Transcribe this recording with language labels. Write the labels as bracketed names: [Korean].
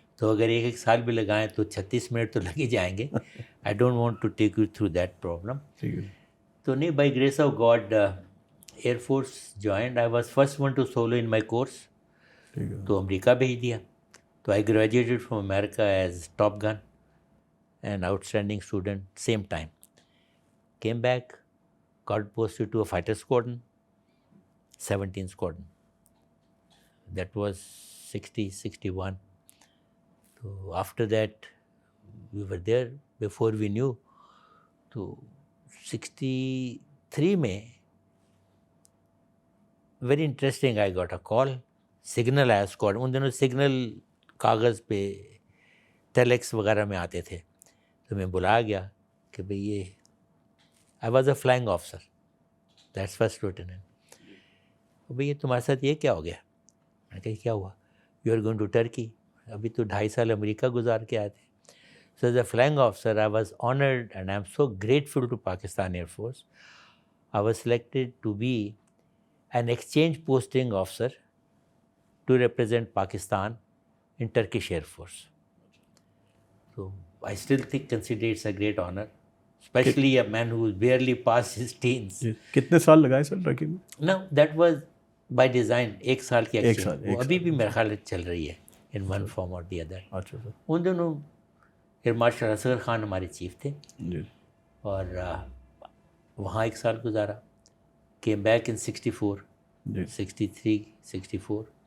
[Urdu] تو اگر ایک سال بھی لگائیں تو 36 منٹ تو لگ ہی جائیں گے. [English] I don't want to take you through that problem. [Urdu] ٹھیک ہے. تو نہیں, [English] By grace of God air force joined. I was first one to solo in my course. [Urdu] ٹھیک ہے. تو امریکہ بھیج دیا. [English] تو آئی graduated from America as top gun and out standing student same time. Came back, got posted to a fighter squadron, 17 squadron. That was 60, 61. So after that, we were there before we knew. تو 63 میں very interesting I got a call. [Urdu] Signal آیا [English] Squad. [Urdu] ان دنوں signal کاغذ پہ telex وغیرہ میں آتے تھے. تو میں بلایا گیا کہ بھئی یہ [English] I was a flying officer, that's first lieutenant. [Urdu] بھئی یہ تمہارے ساتھ یہ کیا ہو گیا؟ میں نے کہا کیا ہوا؟ [English] You are going to Turkey. [Urdu] ابھی تو 2.5 سال امریکہ گزار کے آئے تھے. [English] So as a flying officer, I was honored and I'm so grateful to Pakistan Air Force. I was selected to be an exchange posting officer to represent Pakistan in Turkish Air Force. So I still consider it's a great honor, especially a man who barely passed his teens. [Urdu] کتنے سال لگائے سر Turkey میں؟ [English] No, that was by design. [Urdu] 1 سال کی exchange. وہ ابھی بھی میرا خیال چل رہی ہے [English] in one form or the other. [Urdu] اچھا سر. ان دونوں ایئر مارشل اصغر خان ہمارے چیف تھے جی. اور وہاں 1 سال گزارا. [English] came back in [Urdu] 64, 63, 64.